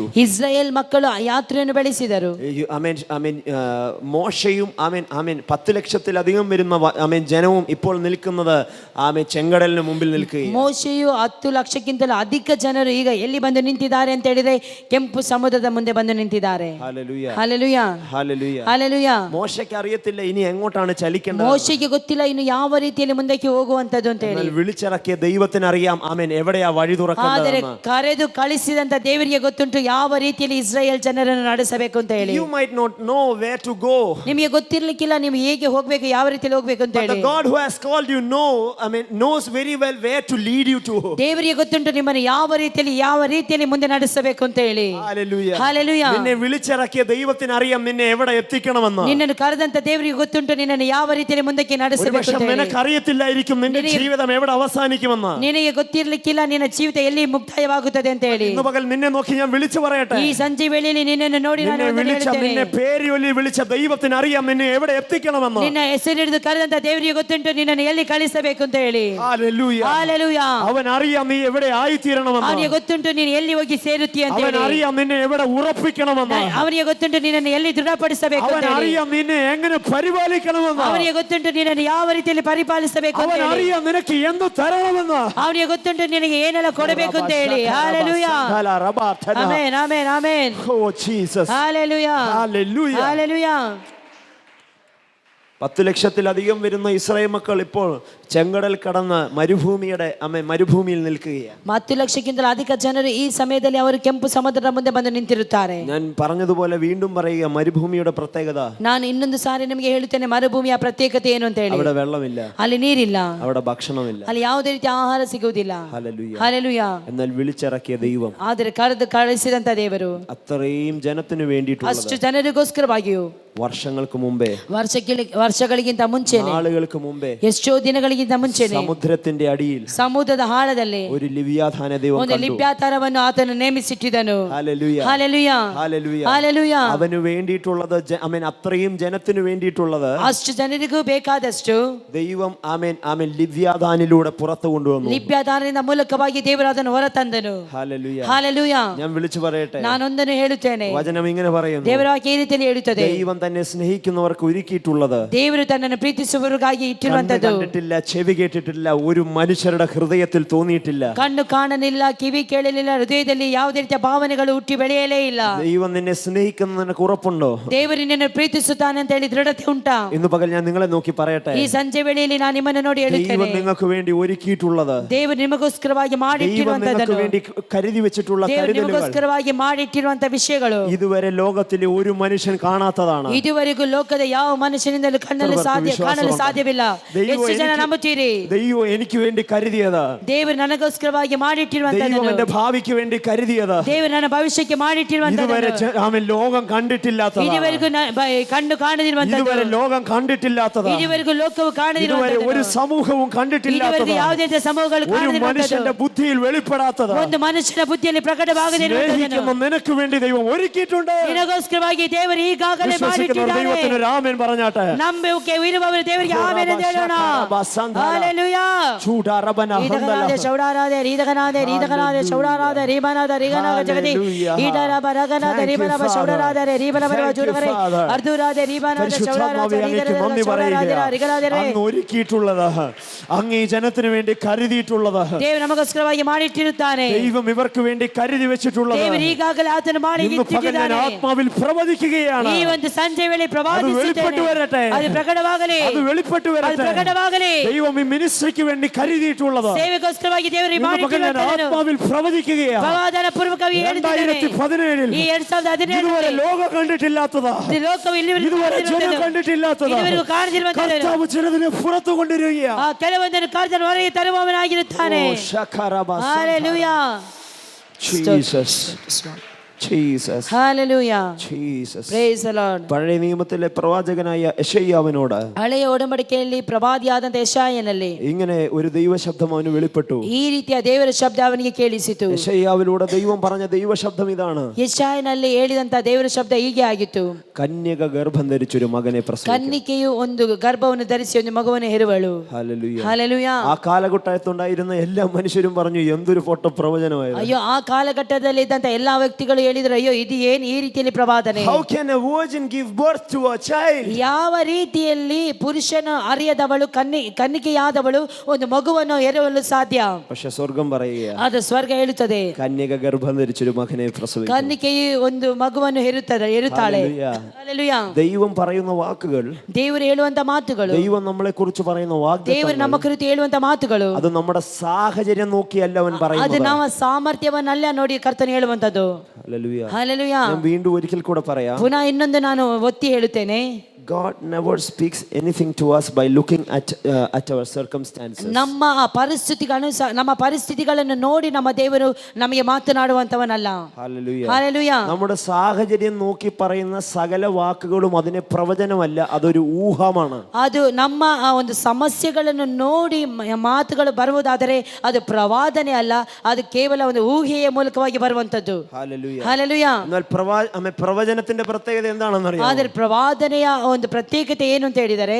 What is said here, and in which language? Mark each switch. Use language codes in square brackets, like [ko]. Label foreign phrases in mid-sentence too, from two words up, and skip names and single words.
[kn] ಇಸ್ರಾಯೇಲ್ ಮಕ್ಕಳು ಯಾತ್ರೆಯನ್ನು ಬೆಳೆಸಿದರು. [ml] മോശയും 10 ലക്ഷത്തിലധികം വരുന്ന ജനവും ഇപ്പോൾ നിൽക്കുന്നത് ചെങ്കടലിന് മുമ്പിൽ നിൽക്കുകയാണ്. [kn] ಮೋಶೆಯು 10 ಲಕ್ಷಕ್ಕಿಂತಲೂ ಅಧಿಕ ಜನರು ಈಗ ಎಲ್ಲಿ ಬಂದು ನಿಂತಿದ್ದಾರೆ ಅಂತ ಹೇಳಿದ್ರೆ ಕೆಂಪು ಸಮುದ್ರದ ಮುಂದೆ ಬಂದು ನಿಂತಿದ್ದಾರೆ. [ml] ഹല്ലേലൂയ, [kn] ಹಾಲೆಲೂಯ, [ml] ഹല്ലേലൂയ, [kn] ಹಾಲೆಲೂಯ. [ml] മോശയ്ക്ക് അറിയത്തില്ല ഇനി എങ്ങോട്ടാണ് ചലിക്കേണ്ടത്. [kn] ಮೋಶೆಗೆ ಗೊತ್ತಿಲ್ಲ ಇನ್ನು ಯಾವ ರೀತಿಯಲ್ಲಿ ಮುಂದಕ್ಕೆ ಹೋಗುವಂತದ್ದು ಅಂತ ಹೇಳಿ. [ml] വിളിച്ചിറക്കിയ ദൈവത്തിന് അറിയാം എവിടെയാ വഴി [kn] ಆದರೆ [ml] തുറക്കേണ്ടത്. [kn] ಕರೆದು ಕಳಿಸಿದಂತ ದೇವರಿಗೆ ಗೊತ್ತುಂಟು ಯಾವ ರೀತಿಯಲ್ಲಿ ಇಸ್ರಾಯೇಲ್ ಜನರನ್ನು ನಡೆಸಬೇಕು ಅಂತ ಹೇಳಿ. [en] You might not know where to go. [kn] ನಿಮಗೆ ಗೊತ್ತಿರ್ಲಿಕ್ಕಿಲ್ಲ ನೀವು ಹೇಗೆ ಹೋಗ್ಬೇಕು, ಯಾವ ರೀತಿಯಲ್ಲಿ ಹೋಗ್ಬೇಕು ಅಂತ [en] But [kn] ಹೇಳಿ. [en] the God who has called you knows very well where to lead you to. [kn] ದೇವರಿಗೆ ಗೊತ್ತುಂಟು ನಿಮ್ಮನ್ನು ಯಾವ ರೀತಿಯಲ್ಲಿ ಮುಂದೆ ನಡೆಸಬೇಕು ಅಂತ ಹೇಳಿ. [en] Hallelujah. Hallelujah. [ml] നിന്നെ വിളിച്ചിറക്കിയ ദൈവത്തിന് അറിയാം നിന്നെ എവിടെ എത്തിക്കണമെന്ന്. [kn] ನಿನ್ನನ್ನು ಕರೆದಂತ ದೇವರಿಗೆ ಗೊತ್ತುಂಟು ನಿನ್ನನ್ನು ಯಾವ ರೀತಿಯಲ್ಲಿ ಮುಂದಕ್ಕೆ ನಡೆಸಬೇಕು ಅಂತ ಹೇಳಿ. [ml] നിനക്ക് അറിയത്തില്ലായിരിക്കും നിന്റെ ജീവിതം എവിടെ അവസാനിക്കുമെന്ന്. [kn] ನಿನಗೆ ಗೊತ್ತಿರ್ಲಿಕ್ಕಿಲ್ಲ ನಿನ್ನ ಜೀವಿತ ಎಲ್ಲಿ ಮುಕ್ತಾಯವಾಗುತ್ತದೆ ಅಂತ ಹೇಳಿ. [ml] ഇന്ന് പകൽ നിന്നെ നോക്കി ഞാൻ വിളിച്ചു പറയട്ടെ, [kn] ಈ ಸಂಜೆ ವೇಳೆಯಲ್ಲಿ ನಿನ್ನನ್ನು ನೋಡಿ ನಾನು [ml] നിന്നെ പേരിയൊല്ലി വിളിച്ച ദൈവത്തിന് അറിയാം നിന്നെ എവിടെ എത്തിക്കണമെന്ന്. [kn] ನಿನ್ನ ಹೆಸರಿಡಿದು ಕರೆದಂತ ದೇವರಿಗೆ ಗೊತ್ತುಂಟು ನಿನ್ನನ್ನು ಎಲ್ಲಿ ಕಳಿಸಬೇಕು ಅಂತ ಹೇಳಿ. [ml] ഹല്ലേലൂയ, [kn] ಹಾಲೆಲೂಯ. [ml] അവൻ അറിയാം നീ എവിടെ ആയിത്തീരണമെന്ന്. [kn] ಅವನಿಗೆ ಗೊತ್ತುಂಟು ನೀನು ಎಲ್ಲಿ ಹೋಗಿ ಸೇರುತ್ತೀಯ ಅಂತ [ml] അവൻ [kn] ಹೇಳಿ. [ml] അറിയാം നിന്നെ എവിടെ ഉറപ്പിക്കണമെന്ന്. [kn] ಅವನಿಗೆ ಗೊತ್ತುಂಟು ನಿನ್ನನ್ನು ಎಲ್ಲಿ ದೃಢಪಡಿಸಬೇಕು [ml] അവൻ [kn] ಅಂತ ಹೇಳಿ. [ml] അറിയാം നിന്നെ എങ്ങനെ പരിപാലിക്കണമെന്ന്. [kn] ಅವನಿಗೆ ಗೊತ್ತುಂಟು ನಿನ್ನನ್ನು ಯಾವ ರೀತಿಯಲ್ಲಿ ಪರಿಪಾಲಿಸಬೇಕು ಅಂತ [ml] അവൻ [kn] ಹೇಳಿ. [ml] അറിയാം നിനക്ക് എന്ത് തരണമെന്ന്. [kn] ಅವನಿಗೆ ಗೊತ್ತುಂಟು ನಿನಗೆ ಏನೆಲ್ಲ ಕೊಡಬೇಕು ಅಂತ ಹೇಳಿ. ಹಾಲೆಲೂಯ, ಆಮೆನ್, ಆಮೆನ್, ಆಮೆನ್. [en] Oh Jesus. [kn] ಹಾಲೆಲೂಯ, [en] Hallelujah. [kn] ಹಾಲೆಲೂಯ. [ml] 10 ലക്ഷത്തിലധികം വരുന്ന ഇസ്രായേൽ മക്കൾ ഇപ്പോൾ ചെങ്കടൽ കടന്ന് മരുഭൂമിയിൽ നിൽക്കുകയാണ്. [kn] 10 ಲಕ್ಷಕ್ಕಿಂತಲೂ ಅಧಿಕ ಜನರು ಈ ಸಮಯದಲ್ಲಿ ಅವರು ಕೆಂಪು ಸಮುದ್ರದ ಮುಂದೆ ಬಂದು ನಿಂತಿರುತ್ತಾರೆ. [ml] ഞാൻ പറഞ്ഞതുപോലെ വീണ്ടും പറയുക, മരുഭൂമിയുടെ പ്രത്യേകത, [kn] ನಾನು ಇನ್ನೊಂದು ಸಾರಿ ನಿಮಗೆ ಹೇಳುತ್ತೇನೆ, ಮರುಭೂಮಿಯ ಪ್ರತ್ಯೇಕತೆ ಏನು ಅಂತ ಹೇಳಿ. [ml] അവിടെ വെള്ളമില്ല, [kn] ಅಲ್ಲಿ ನೀರಿಲ್ಲ, [ml] അവിടെ ഭക്ഷണമില്ല, [kn] ಅಲ್ಲಿ ಯಾವುದೇ ರೀತಿಯ ಆಹಾರ ಸಿಗುವುದಿಲ್ಲ. [ml] ഹല്ലേലൂയ. [kn] ಹಾಲೆಲೂಯ. [ml] എന്നാൽ വിളിച്ചിറക്കിയ ദൈവം, [kn] ಆದರೆ ಕರೆದು ಕಳಿಸಿದಂತ ದೇವರು [ml] അത്രയും ജനത്തിന് വേണ്ടിയിട്ടുള്ളത് [kn] ಅಷ್ಟು ಜನರಿಗೋಸ್ಕರವಾಗಿಯೂ [ml] വർഷങ്ങൾക്ക് മുമ്പേ, [kn] ವರ್ಷಗಳಿಗಿಂತ ಮುಂಚೆನೆ, [ml] നാളുകൾക്ക് മുമ്പേ, [kn] ಎಷ್ಟೋ ದಿನಗಳಿಗಿಂತ ಮುಂಚೆನೆ [ml] സമുദ്രത്തിന്റെ അടിയിൽ [kn] ಸಮುದ್ರದ ಆಳದಲ್ಲಿ [ml] ഒരു ലിവ്യാഥാന ദൈവം [kn] ಒಂದು [ml] കണ്ടു. [kn] ಲಿಬ್ಯಾತಾರವನ್ನು ಆತನು ನೇಮಿಸಿಟ್ಟಿದ್ದನು. [ml] ഹല്ലേലൂയ, [kn] ಹಾಲೆಲೂಯ, [ml] ഹല്ലേലൂയ, [kn] ಹಾಲೆಲೂಯ. [ml] അവന് വേണ്ടിയിട്ടുള്ളത് അത്രയും ജനത്തിന് വേണ്ടിയിട്ടുള്ളത് [kn] ಅಷ್ಟು ಜನರಿಗೂ ಬೇಕಾದಷ್ಟು [ml] ദൈവം ലിവ്യാഥാനിലൂടെ പുറത്തു കൊണ്ടുവന്നു. [kn] ಲಿಬ್ಯಾತಾರನಿಂದ ಮೂಲಕವಾಗಿ ದೇವರು ಅದನ್ನು ಹೊರತಂದನು. [ml] ഹല്ലേലൂയ. [kn] ಹಾಲೆಲೂಯ. [ml] ഞാൻ വിളിച്ചു പറയട്ടെ, [kn] ನಾನೊಂದನ್ನು ಹೇಳುತ್ತೇನೆ, [ml] വചനം ഇങ്ങനെ പറയുന്നു, [kn] ದೇವರ ವಾಕ್ಯ ಈ ರೀತಿಯಲ್ಲಿ ಹೇಳುತ್ತದೆ, [ml] ദൈവം തന്നെ സ്നേഹിക്കുന്നവർക്ക് ഒരുക്കിയിട്ടുള്ളത് [kn] ದೇವರು ತನ್ನನ್ನು ಪ್ರೀತಿಸುವವರಿಗಾಗಿ ಇಟ್ಟಿರುವಂತದ್ದು [ml] കണ്ടിട്ടില്ല, ചെവി കേട്ടിട്ടില്ല, ഒരു മനുഷ്യരുടെ ഹൃദയത്തിൽ തോന്നിയിട്ടില്ല. [kn] ಕಣ್ಣು ಕಾಣಲಿಲ್ಲ, ಕಿವಿ ಕೇಳಲಿಲ್ಲ, ಹೃದಯದಲ್ಲಿ ಯಾವುದೇ ರೀತಿಯ ಭಾವನೆಗಳು ಹುಟ್ಟಿ ಬೆಳೆಯಲೇ ಇಲ್ಲ. [ml] ദൈവം നിന്നെ സ്നേഹിക്കുന്ന നിനക്ക് ഉറപ്പുണ്ടോ? [kn] ದೇವರು ನಿನ್ನನ್ನು ಪ್ರೀತಿಸುತ್ತಾನೆ ಅಂತ ಹೇಳಿ ದೃಢತೆ ಉಂಟಾ? [ml] ഇന്ന് പകൽ ഞാൻ നിങ്ങളെ നോക്കി പറയട്ടെ, [kn] ಈ ಸಂಜೆ ವೇಳೆಯಲ್ಲಿ ನಾನು ನಿಮ್ಮನ್ನು ನೋಡಿ [ml] ദൈവം [kn] ಹೇಳುತ್ತೇನೆ, [ml] നിങ്ങൾക്ക് വേണ്ടി ഒരുക്കിയിട്ടുള്ളത്, [kn] ದೇವರು ನಿಮಗೋಸ್ಕರವಾಗಿ [ml] ദൈവം നിങ്ങൾക്ക് [kn] ಮಾಡಿಟ್ಟಿರುವಂತದ್ದನ್ನು, [ml] വേണ്ടി കരുതി വെച്ചിട്ടുള്ള [kn] ದೇವರು [ml] കരുതലുകൾ [kn] ನಿಮಗೋಸ್ಕರವಾಗಿ ಮಾಡಿಟ್ಟಿರುವಂತ ವಿಷಯಗಳು [ml] ഇതുവരെ ലോകത്തിലെ ഒരു മനുഷ്യൻ കാണാത്തതാണ്. [kn] ಇದುವರೆಗೂ ಲೋಕದ ಯಾವ ಮನುಷ್ಯನಿಂದಲೂ ಕಾಣಲು ಸಾಧ್ಯವಿಲ್ಲ. ಎಷ್ಟು ಜನ ನಂಬುತ್ತೀರಿ? [ml] ദൈവം എനിക്ക് വേണ്ടി കരുതിയത്, [kn] ದೇವರು ನನಗೋಸ್ಕರವಾಗಿ [ml] ദൈവം [kn] ಮಾಡಿಟ್ಟಿರುವಂತದ್ದನ್ನು, [ml] എന്റെ ഭാവിക്ക് വേണ്ടി കരുതിയത്, [kn] ದೇವರು ನನ್ನ ಭವಿಷ್ಯಕ್ಕೆ [ml] ഇതുവരെ [kn] ಮಾಡಿಟ್ಟಿರುವಂತದ್ದನ್ನು, [ml] ലോകം കണ്ടിട്ടില്ലാത്തത്, [kn] ಇದುವರೆಗೂ ಕಣ್ಣು ಕಾಣದಿರುವಂತದ್ದು, [ml] ഇതുവരെ ലോകം കണ്ടിട്ടില്ലാത്തത്, [kn] ಇದುವರೆಗೂ ಲೋಕವು [ml] ഇതുവരെ [kn] ಕಾಣದಿರುವಂತದ್ದು, [ml] ഒരു സമൂഹവും കണ്ടിട്ടില്ലാത്തത്, [kn] ಇದುವರೆಗೂ ಯಾವುದೇ ರೀತಿಯ ಸಮೂಹಗಳು [ml] ഒരു മനുഷ്യന്റെ [kn] ಕಾಣದಿರುವಂತದ್ದು, [ml] ബുദ്ധിയിൽ വെളിപ്പെടാത്തത്, [kn] ಒಂದು ಮನುಷ್ಯನ ಬುದ್ಧಿಯಲ್ಲಿ ಪ್ರಕಟವಾಗದಿರುವಂತದ್ದನ್ನು [ml] സ്നേഹിക്കുന്ന നിനക്ക് വേണ്ടി ദൈവം ഒരുക്കിയിട്ടുണ്ട്. [kn] ನಿನಗೋಸ್ಕರವಾಗಿ ದೇವರು ಈಗಾಗಲೇ [ml] വിശ്വസിക്കുന്നവർ [kn] ಮಾಡಿಟ್ಟಿದ್ದಾನೆ. [ml] ദൈവത്തിന് ഒരു ആമേൻ പറഞ്ഞാട്ടെ. [kn] ನಂಬಿಕೆ ಇರುವವರು ದೇವರಿಗೆ ಆಮೆನ್ ಎಂದು ಹೇಳೋಣ. ಹಲ್ಲೆಲೂಯಾ. ചൂടാറബന ಈದಗನಾದೆ ಚೌಡಾರಾದೆ ರೀದಗನಾದೆ ರೀದಗನಾದೆ ಚೌಡಾರಾದೆ ರೀಬನಾದ ರೀಗನಾಗ ಜಗದಿ ಈಡರ ಬರಗನಾದೆ ರೀಬನಬ ಚೌಡಾರಾದೆ ರೀಬನಬ ಜುರಗರೆ ಅರ್ಧುರಾದೆ ರೀಬನಾದ ಚೌಡಾರಾದೆ [ml] നന്ദി പറയുക. അങ്ങ് ഒരുക്കിയിട്ടുള്ളത്, അങ്ങ് ഈ ജനത്തിന് വേണ്ടി കരുതിയിട്ടുള്ളത്, [kn] ದೇವರು ನಮಗೋಸ್ಕರವಾಗಿ ಮಾಡಿಟ್ಟಿರುತ್ತಾನೆ. [ml] ദൈവം ഇവർക്ക് വേണ്ടി കരുതി വെച്ചിട്ടുള്ളത് [kn] ದೇವರು ಈಗಾಗಲೇ ಆತನು ಮಾಡಿ [ml] ഇന്ന് പകൽ ഞാൻ [kn] ಇಟ್ಟಿದ್ದಾನೆ. [ml] ആത്മാവിൽ പ്രവചിക്കുകയാണ്. [kn] ಈ ಒಂದು ಸಂಜೆ ವೇಳೆ [ml] അത് വെളിപ്പെട്ടു വരട്ടെ, [kn] ಅದು ಪ್ರಕಟವಾಗಲಿ, [ml] അത് വെളിപ്പെട്ടു [kn] ಅದು [ml] വരട്ടെ. [kn] ಪ್ರಕಟವಾಗಲಿ. [ml] ദൈവം ഈ മിനിസ്ട്രിക്ക് വേണ്ടി കരുതിയിട്ടുള്ളത് [kn] ಸೇವೆಗೋಸ್ಕರವಾಗಿ ದೇವರು [ml] ഇന്ന് പകൽ ഞാൻ ആത്മാവിൽ പ്രവചിക്കുകയാണ്. [kn] ಪ್ರವಾದನಪೂರ್ವಕವಾಗಿ ಹೇಳಿದ್ದೇನೆ. 2017 ಈ 2017 [ml] ഇതുവരെ ലോകം കണ്ടിട്ടില്ലാത്തതാ, [kn] ಲೋಕವು [ml] ഇതുവരെ ജനം കണ്ടിട്ടില്ലാത്തതാ [kn] ಇದುವರೆಗೂ ಕಾಣದಿರುವಂತದ್ದು [ml] കർത്താവ് ചിലതിനെ പുറത്തു കൊണ്ടുവരികയാണ്. [kn] ಕೆಲವೊಂದನ್ನು ಕಾರ್ಯವನ್ನು ಹೊರಗೆ ತರುವವನಾಗಿರುತ್ತಾನೆ. [ml] ഹല്ലേലൂയ. [en] Jesus Jesus Hallelujah. ജീസസ്. Praise the Lord. [ml] പഴയ നിയമത്തിലെ പ്രവാചകനായ യെശയ്യാവിനോട് [kn] ಹಳೆಯ ಒಡಂಬಡಿಕೆಯಲ್ಲಿ ಪ್ರವಾದಿಯಾದಂತ ಯೆಶಾಯನಲ್ಲಿ [ml] ഇങ്ങനെ ഒരു ദൈവശബ്ദം അവന് വെളിപ്പെട്ടു. [kn] ಈ ರೀತಿಯ ದೇವರ ಶಬ್ದ ಅವನಿಗೆ ಕೇಳಿಸಿತು. [ml] യെശയ്യാവിലൂടെ ദൈവം പറഞ്ഞ ദൈവശബ്ദം ഇതാണ്. [kn] ಯೆಶಾಯನಲ್ಲಿ ಹೇಳಿದಂತ ದೇವರ ಶಬ್ದ ಹೀಗೆ ಆಗಿತ್ತು. [ml] കന്യക ഗർഭം ധരിച്ചൊരു മകനെ പ്രസവിക്കും. [kn] ಕನ್ನಿಕೆಯು ಒಂದು ಗರ್ಭವನ್ನು ಧರಿಸಿ ಒಂದು ಮಗುವನ್ನು ಹೆರುವಳು. [ml] ഹല്ലേലൂയ. [en] Hallelujah. [ml] ആ കാലഘട്ടത്തുണ്ടായിരുന്ന എല്ലാ മനുഷ്യരും പറഞ്ഞു എന്തൊരു ഫോട്ടോ പ്രവചനമായിരുന്നു. [kn] ಅಯ್ಯೋ ಆ ಕಾಲಘಟ್ಟದಲ್ಲಿ ಇದ್ದಂತ ಎಲ್ಲಾ ವ್ಯಕ್ತಿಗಳು ಹೇಳಿದ್ರು, ಅಯ್ಯೋ ಇದು ಏನು ಈ ರೀತಿಯಲ್ಲಿ ಪ್ರವಾದನೆ. [en] How can a virgin give birth to a child? [kn] ಯಾವ ರೀತಿಯಲ್ಲಿ ಪುರುಷನ ಅರಿಯದವಳು ಕನ್ನಿಕೆಯಾದವಳು ಒಂದು ಮಗುವನ್ನು ಹೆರಲು ಸಾಧ್ಯ? [ml] പക്ഷെ സ്വർഗം പറയുക, [kn] ಅದು ಸ್ವರ್ಗ ಹೇಳುತ್ತದೆ, [ml] കന്യക ഗർഭം ധരിച്ചൊരു മകനെ പ്രസവിക്കും. [kn] ಕನ್ನಿಕೆಯು ಒಂದು ಮಗುವನ್ನು ಹೆರುತ್ತಾಳೆ. [en] Hallelujah. [ml] ദൈവം പറയുന്ന വാക്കുകൾ, [kn] ದೇವರು ಹೇಳುವಂತ ಮಾತುಗಳು, [ml] ദൈവം നമ്മളെ കുറിച്ച് പറയുന്ന വാഗ്ദത്തങ്ങൾ, [kn] ದೇವರು ನಮ್ಮ ಕುರಿತು ಹೇಳುವಂತ ಮಾತುಗಳು, [ml] അത് നമ്മുടെ സാഹചര്യം നോക്കിയല്ല അവൻ [kn] ಅದು [ml] പറയുന്നത്. [kn] ನಮ್ಮ ಸಾಮರ್ಥ್ಯವನ್ನಲ್ಲ ನೋಡಿ ಕರ್ತನು ಹೇಳುವಂತದ್ದು. [ml] ഹല്ലേലൂയ. [en] Hallelujah. [ml] ഞാൻ വീണ്ടും ഒരിക്കൽ കൂടെ പറയാം. [kn] ಪುನಃ ಇನ್ನೊಂದು ನಾನು ಒತ್ತಿ ಹೇಳುತ್ತೇನೆ. [en] God never speaks anything to us by looking at our circumstances. [kn] ನಮ್ಮ ಪರಿಸ್ಥಿತಿಗಳನ್ನು ನೋಡಿ ನಮ್ಮ ದೇವರು ನಮಗೆ ಮಾತನಾಡುವಂತವನಲ್ಲ. [en] Hallelujah. Hallelujah. [ml] നമ്മുടെ സാഹചര്യം നോക്കി പറയുന്ന സകല വാക്കുകളും അതിനെ പ്രവചനമല്ല, അതൊരു ഊഹമാണ്. [kn] ಅದು ನಮ್ಮ ಆ ಒಂದು ಸಮಸ್ಯೆಗಳನ್ನು ನೋಡಿ ಮಾತುಗಳು ಬರುವುದಾದರೆ ಅದು ಪ್ರವಾದನೆ ಅಲ್ಲ, ಅದು ಕೇವಲ ಒಂದು ಊಹೆಯ ಮೂಲಕವಾಗಿ ಬರುವಂತದ್ದು. [en] Hallelujah. Hallelujah. [ml] എന്നാൽ പ്രവചനത്തിന്റെ പ്രത്യേകത എന്താണെന്ന് അറിയാമോ? [kn] ಆದರೆ ಪ್ರವಾದನೆಯ ಒಂದು ಪ್ರತ್ಯೇಕತೆ ಏನು ಅಂತ ಹೇಳಿದರೆ,